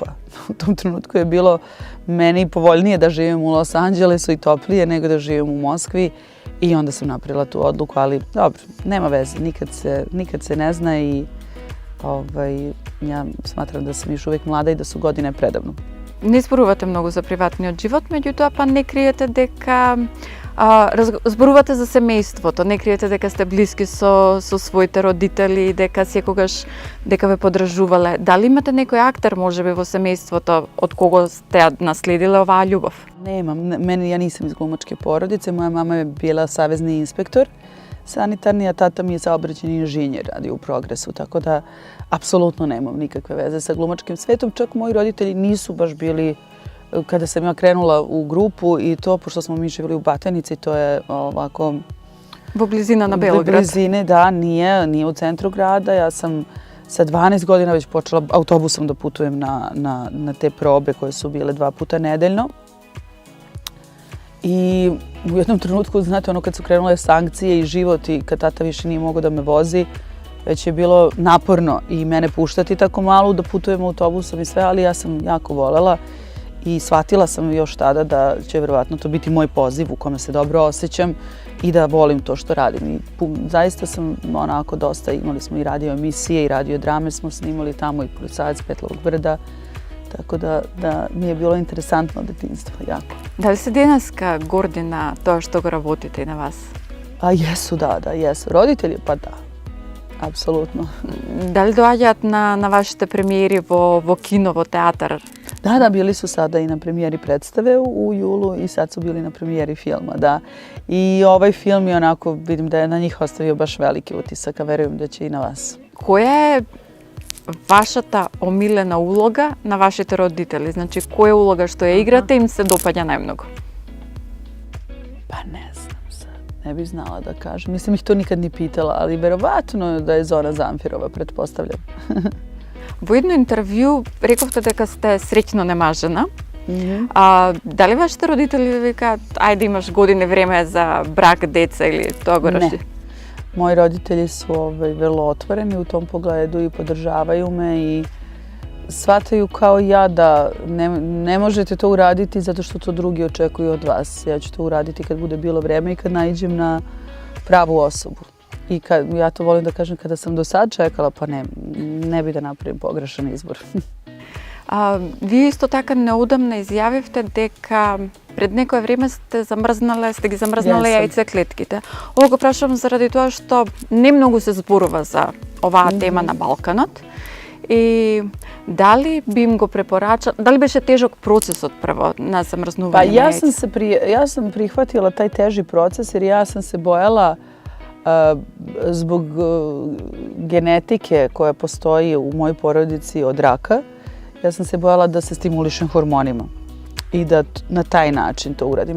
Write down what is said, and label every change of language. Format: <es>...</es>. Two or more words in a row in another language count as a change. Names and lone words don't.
<sr>U tom trenutku je bilo meni povoljnije da živim u Los Angelesu i toplije nego da živim u Moskvi i onda sam napravila tu odluku, ali dobro, nema veze, nikad se ne zna i ja smatram da sam još uvijek mlada i da su godine predavno.</sr> <mk>Не зборувате многу за приватниот живот, меѓутоа па не криете дека зборувате за семејството, не криете дека сте блиски со своите родители, дека секогаш дека ве поддржувале. Дали имате некој актер можеби во семејството од кого сте наследиле оваа љубов?</mk> <sr>Nemam, ja nisam iz glumačke porodice, moja mama je bila savezni inspektor sanitarni, a tata mi je saobraćajni inženjer, radi u Progresu, tako da apsolutno nemam nikakve veze sa glumačkim svetom. Čak moji roditelji nisu baš bili, kada sam ja krenula u grupu i to, pošto smo mi živjeli u Batajnici, to je ovako...</sr> <mk>Во близина на Белоград?</mk> <sr>U blizine, da, nije u centru grada. Ja sam sa 12 godina već počela autobusom da putujem na te probe koje su bile 2 puta nedeljno. I u jednom trenutku, znate, kad su krenule sankcije i život i kad tata više nije mogao da me vozi, već je bilo naporno i mene puštati tako malo da putujem autobusom i sve, ali ja sam jako volela i shvatila sam još tada da će verovatno to biti moj poziv u kome se dobro osjećam i da volim to što radim. I zaista sam onako dosta, imali smo i radio emisije i radio drame smo snimali tamo i Policajac Petlovog brda. Tako da mi je bilo interesantno detinjstvo, jako.</sr> <mk>Дали се денеска горди на тоа што го работите на вас?</mk> <sr>A jesu, da, jesu. Roditelji, pa da. Apsolutno.</sr> <mk>Дали доаѓаат на вашите премиери во кино, во театар?</mk> <sr>Da, bili su sada i na premijeri predstave u julu i sad su bili na premijeri filma, da. I ovaj film je onako, vidim da je na njih ostavio baš veliki utisak, a verujem da će i na vas.</sr> <mk>Која е вашата омилена улога на вашите родители? Значи, која улога што ја играте им се допаѓа најмногу?</mk> <sr>Pa ne znam sad, ne bih znala da kažem. Nisam ih to nikad ni pitala, ali verovatno da je Zora Zamfirova, pretpostavljam.</sr> <mk>Во едно интервју рековте дека сте среќно немажена. Дали вашите родители викаат, ајде имаш години време за брак, деца или тоа го реши?</mk> <sr>Ne. Moji roditelji su vrlo otvoreni u tom pogledu i podržavaju me i shvataju kao ja da ne možete to uraditi zato što to drugi očekuju od vas. Ja ću to uraditi kad bude bilo vreme i kad naiđem na pravu osobu. I ja to volim da kažem, kada sam do sad čekala, pa ne bi da napravim pogrešan izbor.</sr> <mk>Вие исто така неодамна изјавивте дека пред некое време сте ги замрзнале јајцеклетките. Ова го прашувам заради тоа што не многу се зборува за оваа тема на Балканот. И дали би им го препорачал, дали беше тежок процесот прво на замрзнување</mk> <sr>Pa</sr> <mk>на јајца?</mk> <sr>ja sam prihvatila taj teži proces jer ja sam se bojala zbog genetike koja postoji u mojoj porodici od raka. Ja sam se bojala da se stimulišem hormonima i da na taj način to uradim.</sr>